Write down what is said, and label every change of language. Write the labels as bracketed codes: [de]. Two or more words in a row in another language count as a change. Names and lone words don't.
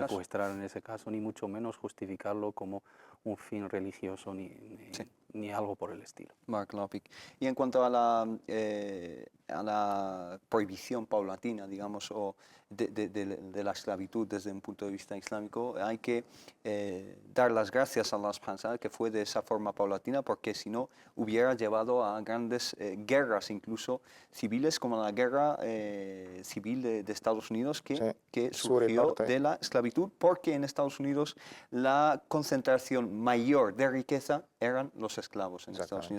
[es] secuestrar en ese caso, ni mucho menos justificarlo como un fin religioso, ni algo por el estilo. [ar] بارك الله فيك. [es] Y en cuanto a la prohibición paulatina, digamos, o de la esclavitud desde un punto de vista islámico, hay que dar las gracias a [ar] الله سبحانه وتعالى [es] que fue de esa forma paulatina, porque si no hubiera llevado a grandes guerras, incluso civiles, como la guerra civil de Estados Unidos, que surgió de la esclavitud, porque en Estados Unidos la concentración mayor de riqueza eran los esclavos en Estados Unidos.